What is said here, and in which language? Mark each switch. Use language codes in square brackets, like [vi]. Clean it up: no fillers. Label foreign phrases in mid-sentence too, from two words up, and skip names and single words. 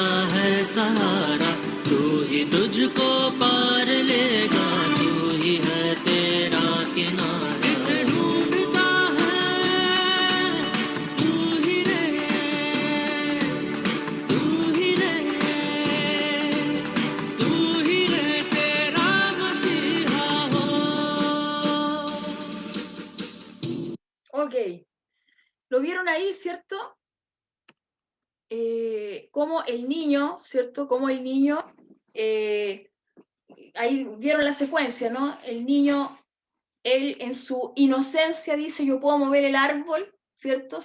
[hi] है सहारा तू ही तुझको पार लेगा तू ही है तेरा किनारा जिसे ढूंढता है तू ही रे तेरा मसीहा हो [es] Ok. ¿Lo vieron ahí, cierto? Como el niño, ¿cierto? Como el niño, ahí vieron la secuencia, ¿no? El niño, él en su inocencia dice, yo puedo mover el árbol, ¿cierto?